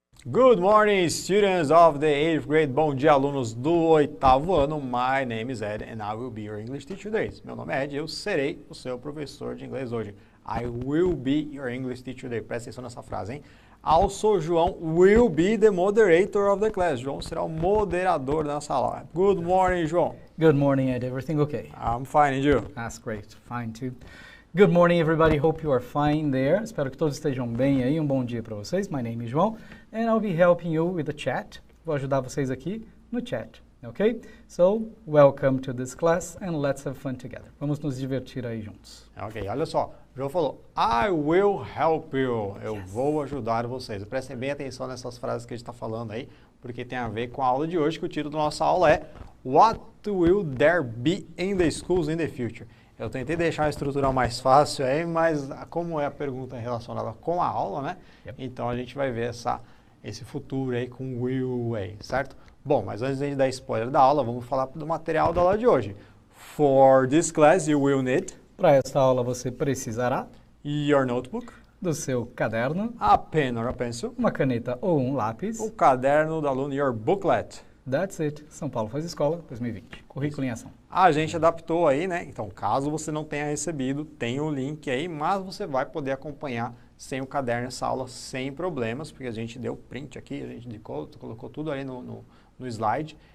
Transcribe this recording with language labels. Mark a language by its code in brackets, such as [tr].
[en] Good morning, students of the 8th grade. [pt] Bom dia, alunos do 8º ano. [en] My name is Ed and I will be your English teacher today. [pt] Meu nome é Ed e eu serei o seu professor de inglês hoje. [en] I will be your English teacher today. [pt] Presta atenção nessa frase, hein? [en] Also, João will be the moderator of the class. [pt] João será o moderador da sala. [en] Good morning, João. Good morning, Ed. Everything okay? I'm fine, and you? That's great. Fine, too. Good morning, everybody. Hope you are fine there. [pt] Espero que todos estejam bem aí. Bom dia para vocês. [en] My name is João, and I'll be helping you with the chat. [pt] Vou ajudar vocês aqui no chat, okay? [en] So, welcome to this class, and let's have fun together. [pt] Vamos nos divertir aí juntos. Ok, olha só. O João falou, [en] I will help you. [pt] Eu vou ajudar vocês. Prestem bem atenção nessas frases que a gente está falando aí, porque tem a ver com a aula de hoje, que o título da nossa aula é [en] What will there be in the schools in the future? [pt] Eu tentei deixar a estrutura mais fácil aí, mas como é a pergunta relacionada com a aula, né? Yep. Então a gente vai ver esse futuro aí com will aí, certo? Bom, mas antes de a gente dar spoiler da aula, vamos falar do material da aula de hoje. [en] For this class you will need... [pt] Para esta aula você precisará... [en] Your notebook. [pt] Do seu caderno. [en] A pen or a pencil. [pt] Uma caneta ou um lápis. O caderno do aluno, [en] your booklet. That's it. [pt] São Paulo Faz Escola 2020. Currículo em ação. A gente adaptou aí, né? Então, caso você não tenha recebido, tem o link aí, mas você vai poder acompanhar sem o caderno essa aula sem problemas, porque a gente deu print aqui, a gente colocou tudo ali no slide.